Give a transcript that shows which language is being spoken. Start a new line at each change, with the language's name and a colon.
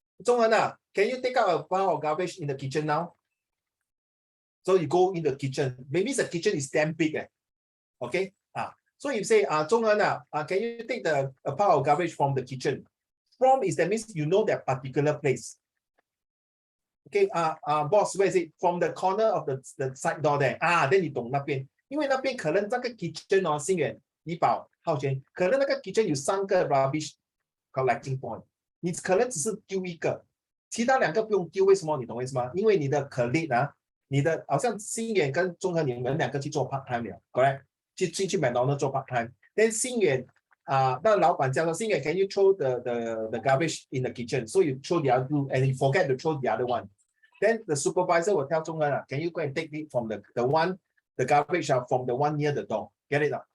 English: Zhonghan, can you take out a pile of garbage in the kitchen now? So you go in the kitchen. Maybe the kitchen is damn big. Okay. So you say, Zhonghan, can you take a pile of garbage from the kitchen? From is that means you know that particular place. Okay, boss, where is it? From the corner of the side door there. Then
Chinese: 你懂那边，因为那边可能这个 kitchen 哦，新远、怡保、浩轩，可能那个 kitchen 有3个
English: rubbish collecting point，
Chinese: 你可能只是丢一个，其他2个不用丢，为什么？你懂为什么？因为你的 colleague 你的好像新远跟中和你们2个去做 part time 了 ，
English: correct？
Chinese: 去
English: McDonald's 做 part time， then
Chinese: 新远那老板叫做新远
English: ，can you throw the garbage in the kitchen? So you throw the other two and you forget to throw the other one. Then the supervisor will tell 中和can you go and take it from the garbage from the one near the door? Get it?